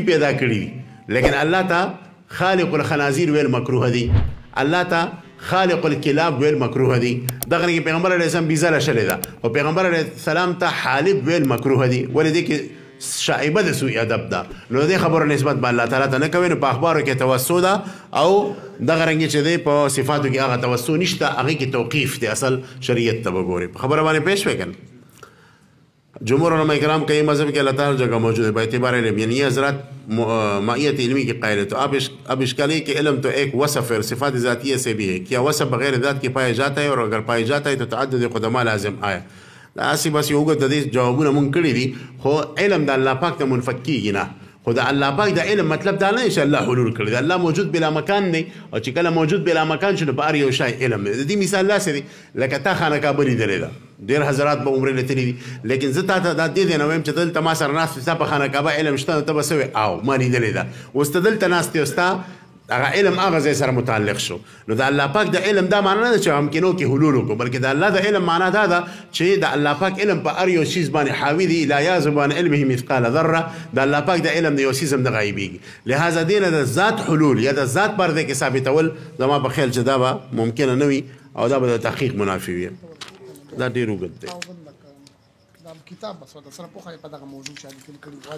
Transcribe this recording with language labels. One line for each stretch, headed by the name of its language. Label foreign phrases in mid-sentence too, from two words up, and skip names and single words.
Pashto: پیدا کړي دي لیکن الله ته
Arabic: خالق الخنازیر
Pashto: ویل مکروه دي الله ته
Arabic: خالق الکلاب
Pashto: ویل مکروه دي دغه رنګې پیغمبر علیه السلام بیزله شلې ده او پیغمبر علیه السلام ته حالب ویل مکروه دي ولې دې کې شائبه د سوء ادب ده نو دې خبرو نسبت به الله تعالی ته نه کوي نو په اخبارو کې توسع ده او دغه رنګې چې دی په صفاتو کې هغه توسع نشته هغې کې توقیف دی اصل شریعت ته به ګورې په خبره باندې پېښ شوی که
Urdu: نه جمهور علماء کرام کئی مذہب کے اللہ تعالی جگہ موجود ہے باعتبار علم یعنی یہ حضرات مائیت علمی کی قائل ہے تو اب اشکالی کہ علم تو ایک وصف ہے صفات ذاتیہ سے بھی ہے کیا وصف بغیر ذات کے پایا جاتا ہے اور اگر پایا جاتا ہے تو تعدد قدما لازم آیا اسی
Pashto: بس یو اوږد د دې جوابونه مونږ کړي دي خو علم د الله پاک ته منفک کېږي نه خو د الله پاک د علم مطلب دا نه چې الله حلول کړی دی الله موجود بلا مکان دی او چې کله موجود بلا مکان شي نو په هر یو شی علم دی د دې مثال داسې دی لکه تا خانقاه لیدلې ده ډېر حضرات به عمرې لیدلي دي لیکن زه تا ته دا دې دی نه وایم چې دلته ما سره ناست ستا په خانقاه علم شته ته به څه وې او ما لیدلې ده اوس ته دلته ناست یې ستا هغه علم هغه ځای سره متعلق شو نو د الله پاک د علم دا معنا نه ده چې ممکنو کې حلول وکړو بلکې د الله د علم معنا دا ده چې د الله پاک علم په هر یو څیز باندې حاوي دی
Arabic: لا یعزب عن علمه مثقال ذره
Pashto: د الله پاک د علم د یو څیز هم نه غایبېږي لهذا دې نه د ذات حلول یا د ذات پر دی کې ثابتول زما په خیال چې دا به ممکنه نه وي او دا به د تحقیق منافي وي دا ډېر اوږد دی کتاب بس د سره پوهه په دغه موضوع چې